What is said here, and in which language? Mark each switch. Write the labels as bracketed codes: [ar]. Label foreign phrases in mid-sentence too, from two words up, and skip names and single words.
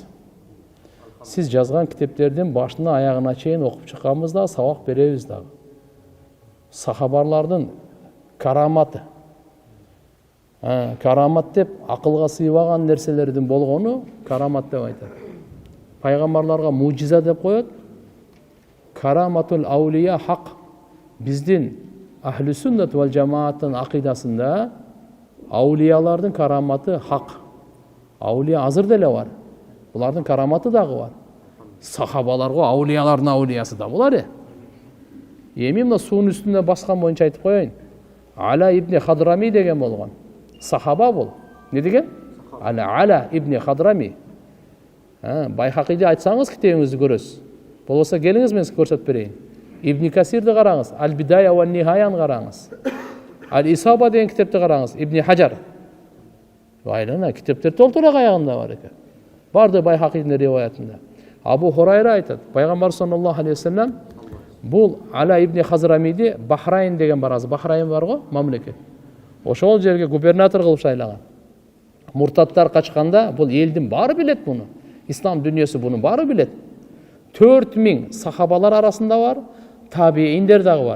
[ky] Сиз жазган китептердин башына аягына чейин окуп чыкканбыз да, сабак беребиз дагы. Сахабарлардын караматы. Карамат деп акылга сыйбаган нерселердин болгону карамат деп айтат. Пайгамбарларга мужиза деп коет. [ar] كرامات الأولياء حق. [ky] Биздин [ar] أهل السنة والجماعة [ky] акыйдасында аулиялардын караматы хак. Аулия азыр деле бар. Булардын караматы дагы бар. Сахабаларга аулиялардын аулиясы да булар. Эми мына суунун үстүнө баскан боюнча айтып коеюн. Ала ибн Хадрами деген болгон. Сахаба бул. Не деген? Ала ибн Хадрами. Байхакиди айтсаңыз китебиңизди көрөсүз. Болбосо келиңиз мен сизге көрсөтүп берейин. Ибн Касирди караңыз, Ал-Бидая ва Нихаяны караңыз. Ал-Исаба деген китепти караңыз, Ибн Хаджар. Байлана китептер толтура аягында бар экен. Барды Байхакидин риваятында. Абу Хурайра айтат, пайгамбар [ar] صلى الله عليه وسلم [ky] бул Ала ибн Хазрамиди Бахрайн деген бар, Бахрайн бар го, мамлекет. Ошол жерге губернатор кылып шайлаган. Муртаттар качканда бул элдин баары билет муну. Ислам дүйнөсү буну баары билет. 4000 сахабалар арасында бар, табииндер дагы бар.